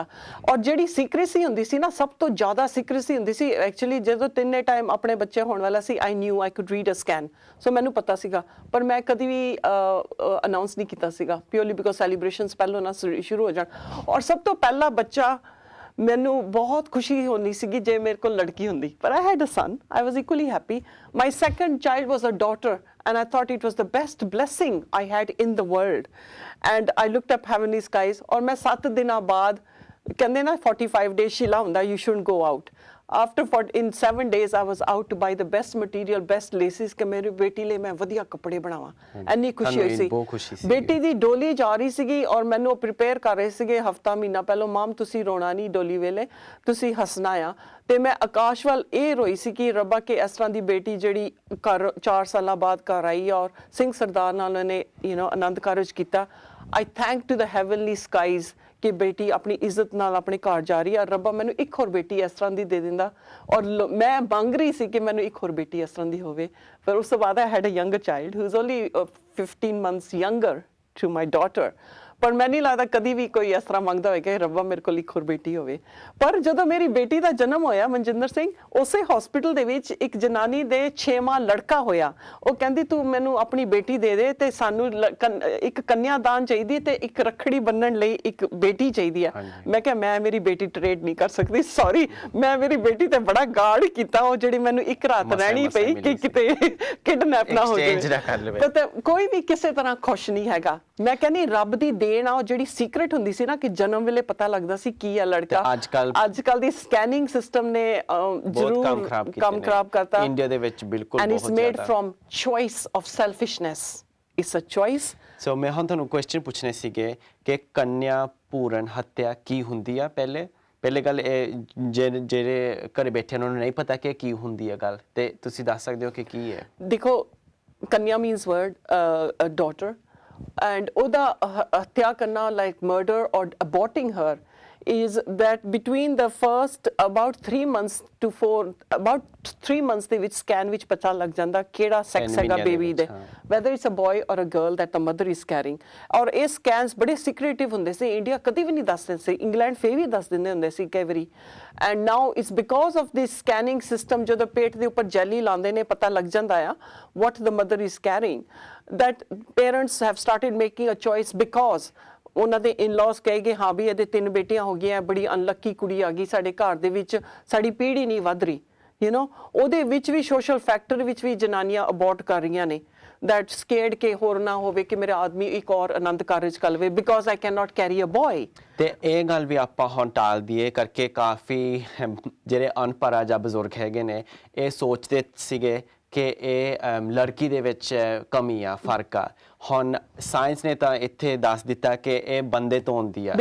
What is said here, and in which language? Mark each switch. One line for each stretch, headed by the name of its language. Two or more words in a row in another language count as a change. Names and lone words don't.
Punjabi: ਔਰ ਜਿਹੜੀ ਸੀਕ੍ਰੇਸੀ ਹੁੰਦੀ ਸੀ ਨਾ, ਸਭ ਤੋਂ ਜ਼ਿਆਦਾ ਸੀਕ੍ਰੇਸੀ ਹੁੰਦੀ ਸੀ ਐਕਚੁਅਲੀ ਜਦੋਂ ਤਿੰਨੇ ਟਾਈਮ ਆਪਣੇ ਬੱਚੇ ਹੋਣ ਵਾਲਾ ਸੀ।
English: I knew I could read a scan,
Punjabi: ਸੋ ਮੈਨੂੰ ਪਤਾ ਸੀਗਾ, ਪਰ ਮੈਂ ਕਦੀ ਵੀ ਅਨਾਉਂਸ ਨਹੀਂ ਕੀਤਾ ਸੀਗਾ,
English: purely because celebrations
Punjabi: ਪਹਿਲਾਂ ਨਾ ਸ਼ੁਰੂ ਹੋ ਜਾਣ। ਔਰ ਸਭ ਤੋਂ ਪਹਿਲਾ ਬੱਚਾ ਮੈਨੂੰ ਬਹੁਤ ਖੁਸ਼ੀ ਹੋਣੀ ਸੀਗੀ ਜੇ ਮੇਰੇ ਕੋਲ ਲੜਕੀ ਹੁੰਦੀ, ਪਰ
English: I had a son. I was equally happy. My second child was a daughter, and I thought it was the best blessing I had in the world. And I looked up heavenly skies,
Hindi: और मैं
Punjabi: 7 ਦਿਨਾਂ ਬਾਅਦ ਕਹਿੰਦੇ ਨਾ 45 days ਸ਼ਿਲਾ ਹੁੰਦਾ,
English: you shouldn't go out. In 7 days I was out to buy the best material, best laces
Punjabi: ਕਿ ਮੇਰੀ ਬੇਟੀ ਲਈ ਮੈਂ ਵਧੀਆ ਕੱਪੜੇ ਬਣਾਵਾਂ। ਇੰਨੀ ਖੁਸ਼ੀ ਹੋਈ ਸੀ। ਬੇਟੀ ਦੀ ਡੋਲੀ ਜਾ ਰਹੀ ਸੀਗੀ ਔਰ ਮੈਨੂੰ ਪ੍ਰਿਪੇਅਰ ਕਰ ਰਹੇ ਸੀਗੇ ਹਫਤਾ ਮਹੀਨਾ ਪਹਿਲਾਂ, ਮਾਮ ਤੁਸੀਂ ਰੋਣਾ ਨਹੀਂ ਡੋਲੀ ਵੇਲੇ, ਤੁਸੀਂ ਹੱਸਣਾ ਆ। ਤੇ ਮੈਂ ਆਕਾਸ਼ ਵੱਲ ਇਹ ਰੋਈ ਸੀ ਕਿ ਰੱਬਾ ਕਿ ਇਸ ਤਰ੍ਹਾਂ ਦੀ ਬੇਟੀ ਜਿਹੜੀ ਘਰ 4 ਸਾਲਾਂ ਬਾਅਦ ਘਰ ਆਈ ਔਰ ਸਿੰਘ ਸਰਦਾਰ ਨਾਲ ਉਹਨੇ ਆਨੰਦ ਕਾਰਜ ਕੀਤਾ।
English: I thank to the heavenly skies
Punjabi: ਕਿ ਬੇਟੀ ਆਪਣੀ ਇੱਜ਼ਤ ਨਾਲ ਆਪਣੇ ਘਰ ਜਾ ਰਹੀ ਹੈ। ਰੱਬਾ ਮੈਨੂੰ ਇੱਕ ਹੋਰ ਬੇਟੀ ਇਸ ਤਰ੍ਹਾਂ ਦੀ ਦੇ ਦਿੰਦਾ, ਔਰ ਮੈਂ ਮੰਗ ਰਹੀ ਸੀ ਕਿ ਮੈਨੂੰ ਇੱਕ ਹੋਰ ਬੇਟੀ ਇਸ ਤਰ੍ਹਾਂ ਦੀ ਹੋਵੇ। ਪਰ ਉਸ ਤੋਂ ਬਾਅਦ
English: I had a younger child who is only 15 months younger to my daughter.
Punjabi: ਪਰ ਮੈਨੂੰ ਨਹੀਂ ਲੱਗਦਾ ਕਦੀ ਵੀ ਕੋਈ ਇਸ ਤਰ੍ਹਾਂ ਮੰਗਦਾ ਹੋਏਗਾ ਕਿ ਰੱਬਾ ਮੇਰੇ ਕੋਲ ਇੱਕ ਹੋਰ ਬੇਟੀ ਹੋਵੇ। ਪਰ ਜਦੋਂ ਮੇਰੀ ਬੇਟੀ ਦਾ ਜਨਮ ਹੋਇਆ ਮਨਜਿੰਦਰ ਸਿੰਘ, ਉਸੇ ਹਸਪੀਟਲ ਦੇ ਵਿੱਚ ਇੱਕ ਜਨਾਨੀ ਦੇ 6ਵਾਂ ਲੜਕਾ ਹੋਇਆ। ਉਹ ਕਹਿੰਦੀ ਤੂੰ ਮੈਨੂੰ ਆਪਣੀ ਬੇਟੀ ਦੇ ਦੇ ਤੇ ਸਾਨੂੰ ਇੱਕ ਕੰਨਿਆਦਾਨ ਚਾਹੀਦੀ ਤੇ ਇੱਕ ਰੱਖੜੀ ਬੰਨਣ ਲਈ ਇੱਕ ਬੇਟੀ ਚਾਹੀਦੀ ਆ। ਮੈਂ ਕਿਹਾ ਮੈਂ ਮੇਰੀ ਬੇਟੀ ਟ੍ਰੇਡ ਨਹੀਂ ਕਰ ਸਕਦੀ, ਸੌਰੀ। ਮੈਂ ਮੇਰੀ ਬੇਟੀ ਤੇ ਬੜਾ ਗਾਰਡ ਕੀਤਾ, ਉਹ ਜਿਹੜੀ ਮੈਨੂੰ ਇੱਕ ਰਾਤ ਰਹਿਣੀ ਪਈ ਕਿ ਕਿਤੇ ਕਿਡਨੈਪ ਨਾ ਹੋ ਜਾਵੇ। ਤੇ ਕੋਈ ਵੀ ਕਿਸੇ ਤਰ੍ਹਾਂ ਖੁਸ਼ ਨਹੀਂ ਹੈਗਾ। ਮੈਂ ਕਹਿੰਦੀ ਰੱਬ ਦੀ ਦੇਣ ਆ, ਉਹ ਜਿਹੜੀ ਸੀਕ੍ਰੇਟ ਹੁੰਦੀ ਸੀ ਨਾ ਕਿ ਜਨਮ ਵੇਲੇ ਪਤਾ ਲੱਗਦਾ ਸੀ ਕੀ ਆ ਲੜਕਾ। ਅੱਜ ਕੱਲ ਦੀ
English: scanning system
Punjabi: ਨੇ ਜ਼ਰੂਰ ਕੰਮ ਖਰਾਬ ਕਰਤਾ ਇੰਡੀਆ ਦੇ ਵਿੱਚ, ਬਿਲਕੁਲ
English: and it's made from choice of selfishness. It's a choice.
Punjabi: ਸੋ ਮੈਂ ਹੁਣ ਤੁਹਾਨੂੰ ਕੁਐਸਚਨ ਪੁੱਛਣੇ ਸੀਗੇ ਕਿ ਕੰਨਿਆ ਭਰੂਣ ਹੱਤਿਆ ਕੀ ਹੁੰਦੀ ਆ। ਪਹਿਲੇ ਗੱਲ ਇਹ ਜਿਹੜੇ ਘਰੇ ਬੈਠੇ ਉਹਨਾਂ ਨੂੰ ਨਹੀਂ ਪਤਾ ਕਿ ਕੀ ਹੁੰਦੀ ਆ ਗੱਲ, ਤੇ ਤੁਸੀਂ ਦੱਸ ਸਕਦੇ ਹੋ ਕਿ ਕੀ ਹੈ। ਦੇਖੋ, ਕੰਨਿਆ
English: means word daughter, and
Punjabi: ਓਹਦਾ ਹੱਤਿਆ ਕਰਨਾ
English: like murder or aborting her is that between the first about 3 months to 3 months
Punjabi: ਦੇ ਵਿੱਚ ਸਕੈਨ ਵਿੱਚ ਪਤਾ ਲੱਗ ਜਾਂਦਾ ਕਿਹੜਾ ਸੈਕਸ ਹੈਗਾ ਬੇਬੀ ਦੇ,
English: whether it's a boy or a girl that the mother is carrying.
Punjabi: ਔਰ ਇਹ ਸਕੈਨਸ ਬੜੇ ਸੀਕ੍ਰੀਟਿਵ ਹੁੰਦੇ ਸੀ, ਇੰਡੀਆ ਕਦੀ ਵੀ ਨਹੀਂ ਦੱਸਦੇ ਸੀ, ਇੰਗਲੈਂਡ ਫੇਰ ਵੀ ਦੱਸ ਦਿੰਦੇ ਹੁੰਦੇ ਸੀ ਕਈ ਵਾਰੀ।
English: and now it's because of this scanning system,
Punjabi: ਜਦੋਂ ਪੇਟ ਦੇ ਉੱਪਰ ਜੈਲੀ ਲਾਉਂਦੇ ਨੇ ਪਤਾ ਲੱਗ ਜਾਂਦਾ ਆ
English: what the mother is carrying, that parents have started making a choice because
Punjabi: ਉਹਨਾਂ ਦੇ ਇਨ-ਲॉज ਕਹੇਗੇ ਹਾਂ ਵੀ ਇਹਦੇ 3 ਬੇਟੀਆਂ ਹੋ ਗਈਆਂ, ਬੜੀ ਅਨਲੱਕੀ ਕੁੜੀ ਆ ਗਈ ਸਾਡੇ ਘਰ ਦੇ ਵਿੱਚ, ਸਾਡੀ ਪੀੜ੍ਹੀ ਨਹੀਂ ਵੱਧ ਰਹੀ। ਉਹਦੇ ਵਿੱਚ ਵੀ
English: social factor
Punjabi: ਵਿੱਚ ਵੀ ਜਨਾਨੀਆਂ ਅਬੋਰਟ ਕਰ ਰਹੀਆਂ ਨੇ,
English: that scared
Punjabi: ਕਿ ਹੋਰ ਨਾ ਹੋਵੇ ਕਿ ਮੇਰਾ ਆਦਮੀ ਇੱਕ ਔਰ ਆਨੰਦ ਕਾਰਜ ਕਰ ਲਵੇ
English: because I cannot carry a boy.
Punjabi: ਤੇ ਇਹ ਗੱਲ ਵੀ ਆਪਾਂ ਹੁਣ ਟਾਲ ਦਈਏ ਕਰਕੇ ਕਾਫੀ ਜਿਹੜੇ ਅਨਪੜ੍ਹ ਜਾਂ ਬਜ਼ੁਰਗ ਹੈਗੇ ਨੇ ਇਹ ਸੋਚਦੇ ਸੀਗੇ ਕਿ ਇਹ ਲੜਕੀ ਦੇ ਵਿੱਚ ਕਮੀ ਆ, ਫਰਕ ਆ। ਹੁਣ ਸਾਇੰਸ ਨੇ ਤਾਂ ਇੱਥੇ ਦੱਸ ਦਿੱਤਾ ਕਿ ਇਹ ਬੰਦੇ ਤੋਂ ਹੁੰਦੀ ਆ।